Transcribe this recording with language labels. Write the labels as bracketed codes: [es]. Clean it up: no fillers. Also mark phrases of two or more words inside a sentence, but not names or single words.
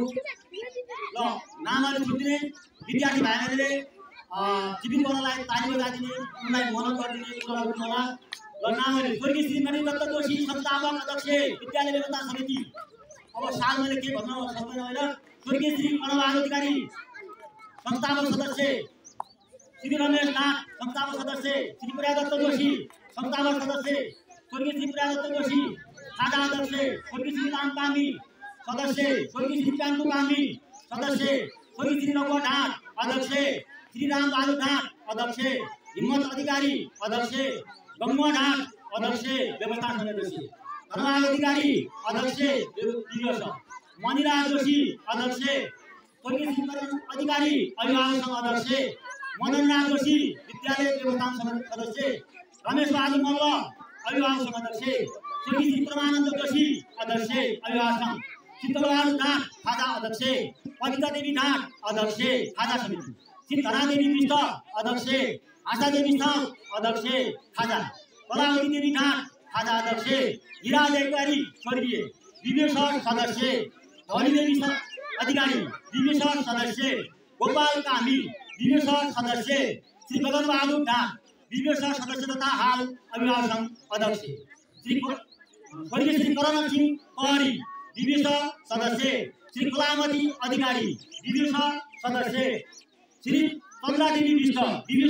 [ne] ल नामहरू छुट्टिने विद्यार्थी भाइहरूले जीवित गर्नलाई तालिम दिने, उनलाई मनन गरिदिने कुरा गर्नु होला। ल नामहरू स्वर्गीय श्री नरेन्द्र दत्त जोशी, संस्थापक अध्यक्ष विद्यालय व्यवस्था समिति। अब साल मैले के भन्न सक्दैन होइन। स्वर्गीय श्री कणबहादुर अधिकारी, संस्थापक सदस्य श्री रमेश नाथ, संस्थापक सदस्य श्री प्रिया दत्त जोशी, संस्थापक सदस्य स्वर्गीय श्री प्रिया दत्त जोशी, खाजा अध्यक्ष स्वर्गीय श्री राम कामी, सदस्य स्वर्गीय श्री कान्नु कामी, सदस्य स्वर्गीय श्री रघुवा ढाट, अध्यक्ष श्री राम बहादुर ढाट, अध्यक्ष हिम्मत अधिकारी, अध्यक्ष गंगुवा ढाट, अध्यक्ष व्यवस्था समिति, धर्मराज अधिकारी, अध्यक्ष मणिराज जोशी, अध्यक्ष स्वर्गीय श्री अधिकारी, अभिभावक संघ अध्यक्ष मदनराज जोशी, विद्यालय व्यवस्था समिति सदस्य रमेश बहादुर मल्ल, अभिभावक संघ अध्यक्ष स्वर्गीय श्री परमानन्द जोशी, अध्यक्ष अभिभावक संघ शीतलबहादुर ढाँट खाजा अध्यक्ष, पविता देवी ढाँट अध्यक्ष खाजा समिति, श्री धनादेवी विष्ट अध्यक्ष, आशा देवी साउ अध्यक्ष खाजा, कलावती देवी ढाँट खाजा अध्यक्ष, हिरा अधिकारी स्वर्गीय विवेश सदस्य, धनी देवी अधिकारी विवेश सदस्य, गोपाल कामी विवेश सदस्य, श्री गगन बहादुर ढाँट विवेश सदस्य तथा हाल अभिभावक संघ अध्यक्ष, स्वर्गीय श्री करण सिंह पहरी विवेश सदस्य, श्री कलामती अधिकारी विवेश सदस्य, श्री चन्द्रादेवी विष्ट विवेश